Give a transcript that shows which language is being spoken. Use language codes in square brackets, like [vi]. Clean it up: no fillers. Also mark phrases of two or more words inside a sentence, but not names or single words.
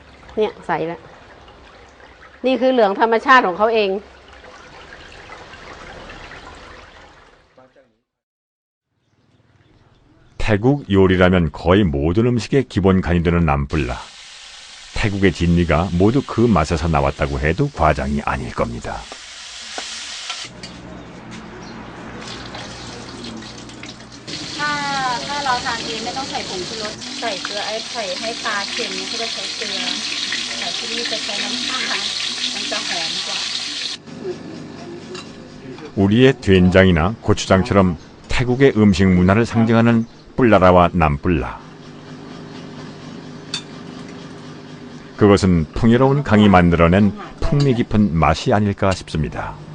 [th] เนี่ยใสแล้วนี่คือเหลืองธรรมชาติของเขาเอง [ko] 태국 요리라면 거의 모든 음식의 기본 간이 되는 남불라. 태국의 진미가 모두 그 맛에서 나왔다고 해도 과장이 아닐 겁니다. [th] ถ้าเราทานเองไม่ต้องใส่ผงชูรสใส่เกลือไอ้ไข่ให้ปลาเค็มก็จะใช้เกลือแต่ที่นี่จะใช้น้ำปลามันจะหอมกว่า [ko] 우리의 된장이나 고추장처럼 태국의 음식 문화를 상징하는 뿔라라와 남뿔라. 그것은 풍요로운 강이 만들어낸 풍미 깊은 맛이 아닐까 싶습니다.